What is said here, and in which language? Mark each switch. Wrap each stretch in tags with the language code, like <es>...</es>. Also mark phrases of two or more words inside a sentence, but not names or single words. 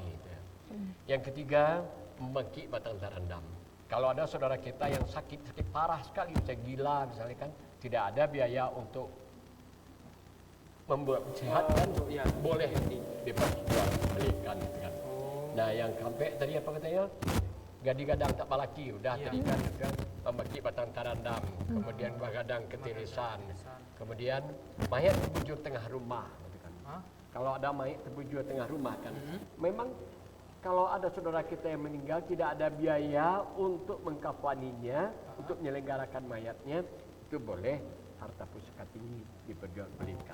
<id>Yang ketiga,</id> <min>membangkit batang tarandam.</min> <id>Kalau ada saudara kita yang sakit parah sekali, misalnya gila misalnya kan, tidak ada biaya untuk membuat sehat kan, boleh diperjualbelikan gitu kan. Nah, yang sampai tadi apa katanya?</id> <min>Gadang tak balaki,</min> <id>udah tadi kan</id> <min>membangkit batang tarandam,</min> <id>kemudian</id> <min>gadang ketirisan,</min> <id>kemudian mayat terbujur tengah rumah gitu kan. Kalau ada mayat terbujur tengah rumah kan, memang kalau ada saudara kita yang meninggal tidak ada biaya untuk mengkafaninya, untuk menyelenggarakan mayatnya, itu boleh harta pusaka tinggi diperjualbelikan.</id>